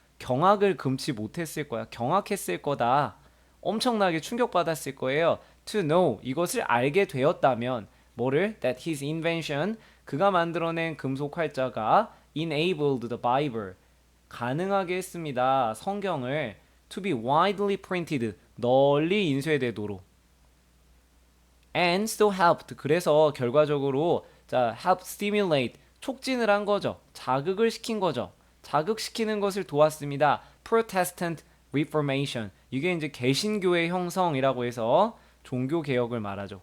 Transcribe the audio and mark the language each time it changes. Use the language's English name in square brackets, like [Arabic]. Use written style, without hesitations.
[Korean] 경악을 금치 못했을 거야. 경악했을 거다. 엄청나게 충격받았을 거예요. [English] To know [Korean] 이것을 알게 되었다면 뭐를? [English] That his invention [Korean] 그가 만들어낸 금속 활자가 [English] enabled the Bible [Korean] 가능하게 했습니다. 성경을 [English] to be widely printed [Korean] 널리 인쇄되도록 [English] and so helped. [Korean] 그래서 결과적으로 자, [English] help stimulate [Korean] 촉진을 한 거죠. 자극을 시킨 거죠. 자극시키는 것을 도왔습니다. [English] Protestant Reformation. [Korean] 이게 이제 개신교의 형성이라고 해서 종교 개혁을 말하죠.